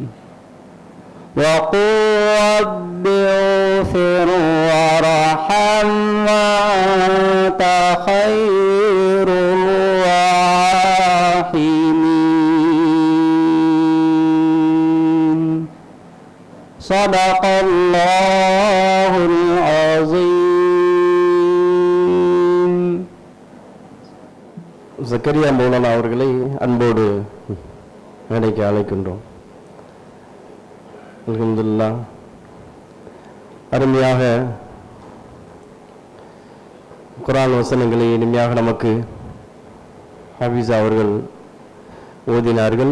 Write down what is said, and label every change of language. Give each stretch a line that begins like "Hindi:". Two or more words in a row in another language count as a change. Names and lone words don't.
Arabic: وقل رب اغفر وارحم وأنت خير الراحمين. صدق الله العظيم.
Tamil: ஜக்கரியா மௌலானா அவர்களை அன்போடு மேடைக்கு அழைக்கின்றோம். அல்ஹம்துலில்லாஹ். அருமையாக குர்ஆன் வசனங்களை இனிமையாக நமக்கு ஹபீஸா அவர்கள் ஓதினார்கள்.